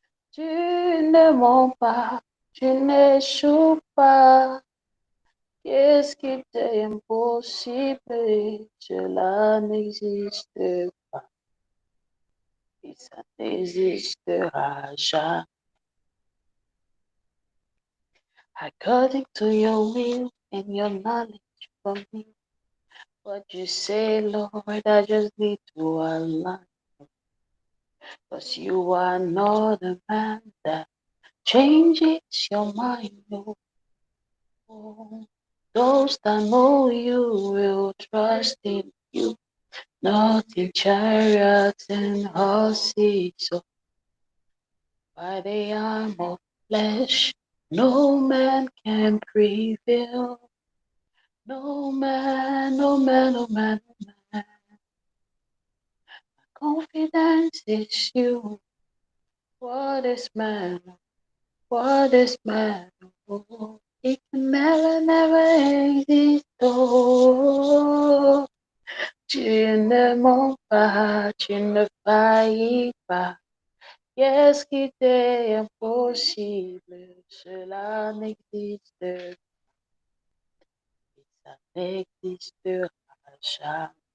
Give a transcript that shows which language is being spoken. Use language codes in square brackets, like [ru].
[fr] Tu ne mens pas, tu n'échoues pas. Qu'est-ce qui t'est impossible? Cela n'existe pas et ça n'existera jamais. [en] According to your will and your knowledge for me. What you say, Lord, I just need to align. Cause you are not a man that changes your mind. No. Those that know you will trust in you, not in chariots and horses, so by the arm of flesh, no man can prevail. No man, no man, no man, no man. My confidence is you. What is man? What is man? Oh, it can never, never exist. [fr] Oh, tu ne mens pas, tu ne faillis pas. Qu'est-ce qui t'est impossible? Cela n'existe pas. Ça n'existera jamais.